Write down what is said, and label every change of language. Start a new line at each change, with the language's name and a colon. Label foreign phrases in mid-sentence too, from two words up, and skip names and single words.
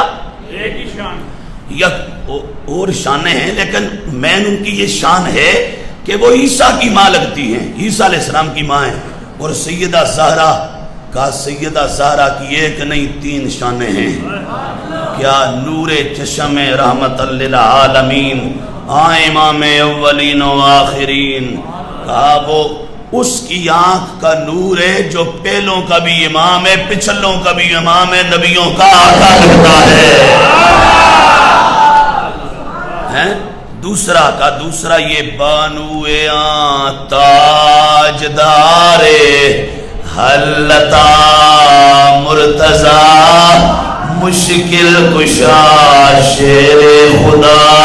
Urdu: ایک ہی شان، یک اور شانیں ہیں، لیکن مین ان کی یہ شان ہے کہ وہ عیسیٰ کی ماں لگتی ہیں، عیسیٰ علیہ السلام کی ماں ہیں۔ اور سیدہ زہرا کا، سیدہ زہرا کی ایک نہیں 3 شانیں ہیں، کیا؟
Persian: نور چشم رحمت للعالمین، امام اولین و آخرین۔
Urdu: کہا وہ اس کی آنکھ کا نور ہے جو پہلوں کا بھی امام ہے، پچھلوں کا بھی امام ہے، نبیوں کا آقا لگتا ہے۔ دوسرا یہ
Persian: بانو تاجدار حلتا مرتضی مشکل کشا شیر خدا۔